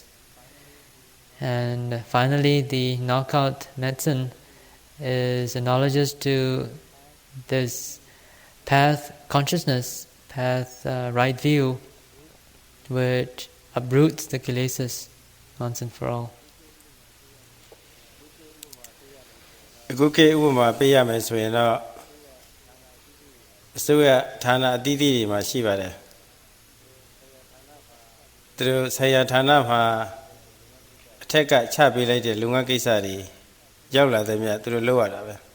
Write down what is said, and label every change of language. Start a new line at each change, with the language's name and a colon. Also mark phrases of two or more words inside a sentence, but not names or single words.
English: And finally, the knockout medicine is analogous to this path consciousness, path right view, which uproots the kilesas once and for all.
Burmese: အခုခေတ်ဥပမာပေးရမယ်ဆိုရင်တော့အစိုးရဌာနအသီးသီးတွေမှာရှိပါတယ်သူတို့ဆရာဌာနမှာအထက်ကချပေးလိုက်တဲ့လုပ်ငန်းကိစ္စတွေရောက်လာတဲ့မြတ်သူတို့လုပ်ရတာပဲ